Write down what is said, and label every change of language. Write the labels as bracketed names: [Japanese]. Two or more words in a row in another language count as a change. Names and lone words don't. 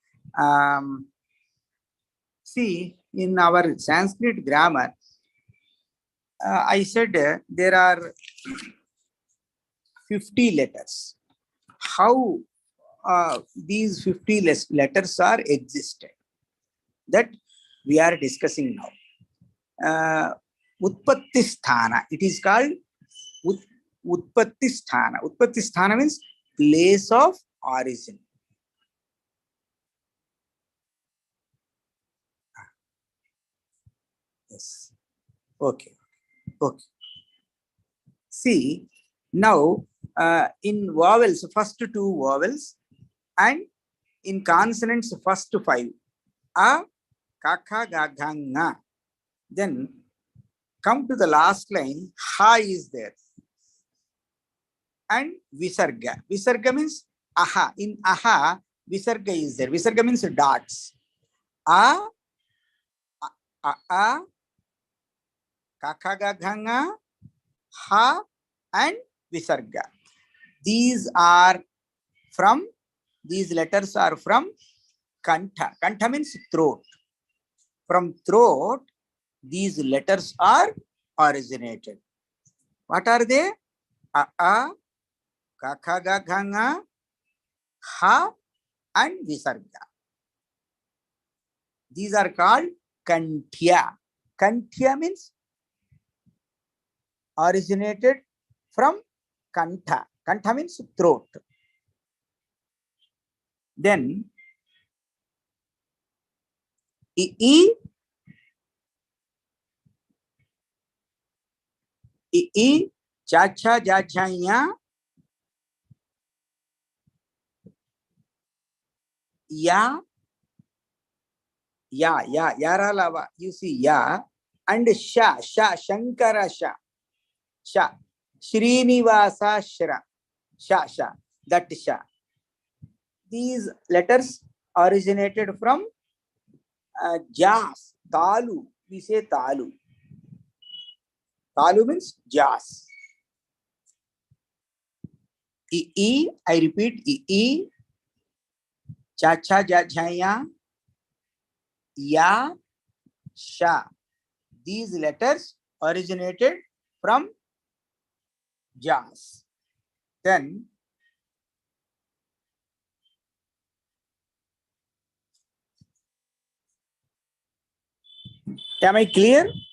[English] See, in our Sanskrit grammar, I said there are 50 letters. How these 50 letters are existed, that we are discussing now. [Sanskrit] Utpatti sthana, [English] it is called [Sanskrit] Utpatti sthana. Utpatti sthana [English] means place of origin. Yes. Okay. Okay. See, now in vowels, first two vowels, and in consonants, first five. [Sanskrit] A, ka, kha, ga, gha, nga. [English] Then come to the last line, ha is there. And visarga. Visarga means aha. In aha, visarga is there. Visarga means dots. [Sanskrit] A, ka, kha, ga, gha, nga, ha, [English] and visarga. These letters are from kantha. Kantha means throat. From throat, these letters are originated. What are they? A, [Sanskrit] ka, kha, ga, gha, nga, ha, [English] and visarga. These are called kanthya. Kanthya means originated from kantha. Kantha means throat. Then I, [Sanskrit] cha, cha, ja, cha, ya, ya, yara, lava. [English] You see [Sanskrit] ya. And sha, shankara, sha, Srinivasa, shra, sha, that sha. [English] These letters originated from jas, talu. We say talu. Talu means jas. I repeat, [Sanskrit] cha, cha, ja, cha, ya, sha. [English] These letters originated from jas. Then am I clear?